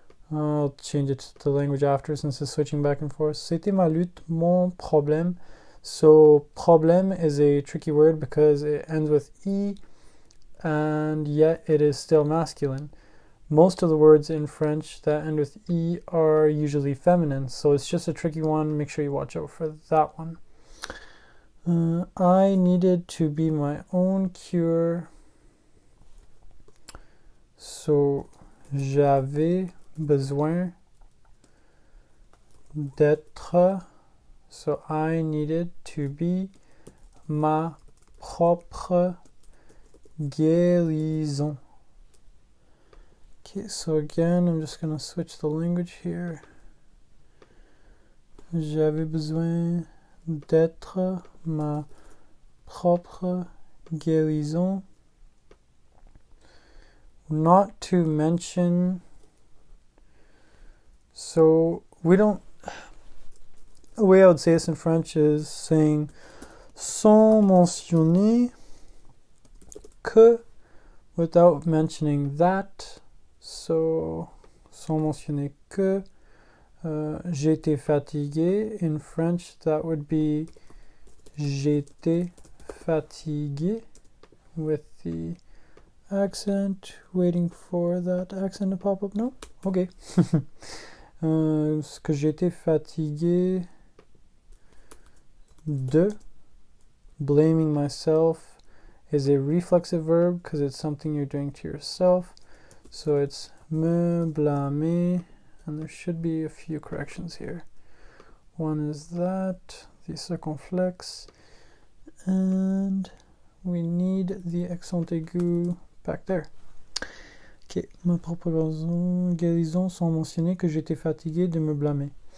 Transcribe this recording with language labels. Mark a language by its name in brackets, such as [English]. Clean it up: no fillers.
[English] I'll change it to the language after since it's switching back and forth. [French] C'était ma lutte, mon problème. [English] So problème is a tricky word because it ends with E and yet it is still masculine. Most of the words in French that end with E are usually feminine, so it's just a tricky one. Make sure you watch out for that one. I needed to be my own cure. [French] So j'avais besoin d'être, [English] so I needed to be [French] ma propre guérison. [English] Okay, so again, I'm just gonna switch the language here. [French] J'avais besoin d'être ma propre guérison. [English] Not to mention, so we don't, the way I would say this in French is saying [French] sans mentionner que, [English] without mentioning that. [French] So sans mentionner que, j'étais fatigué. [English] In French that would be [French] j'étais fatigué, [English] with the accent, waiting for that accent to pop up. No? Okay. [French] Que j'étais fatigué de, [English] blaming myself is a reflexive verb because it's something you're doing to yourself. So it's [French] me blâmer, [English] and there should be a few corrections here. One is that, the circumflex, and we need the accent aigu back there. [French] Ok, ma propre guérison sans mentionner que j'étais fatigué de me blâmer.